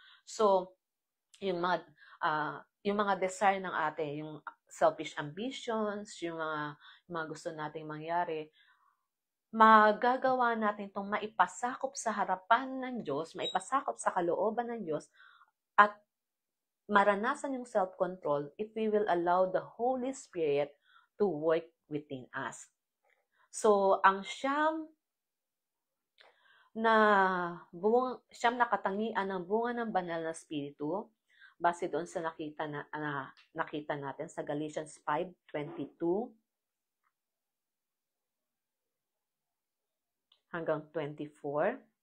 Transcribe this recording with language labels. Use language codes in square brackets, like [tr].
[tl] So, yung mga desire ng atin, yung selfish ambitions, yung mga gusto nating mangyari, magagawa natin itong maipasakop sa harapan ng Diyos, maipasakop sa kalooban ng Diyos, at maranasan yung [en] self-control if we will allow the Holy Spirit to work within us. [tl] So, ang siyam na katangian ng bunga ng banal na espiritu, base doon sa nakita natin sa Galatians 5:22 hanggang 24.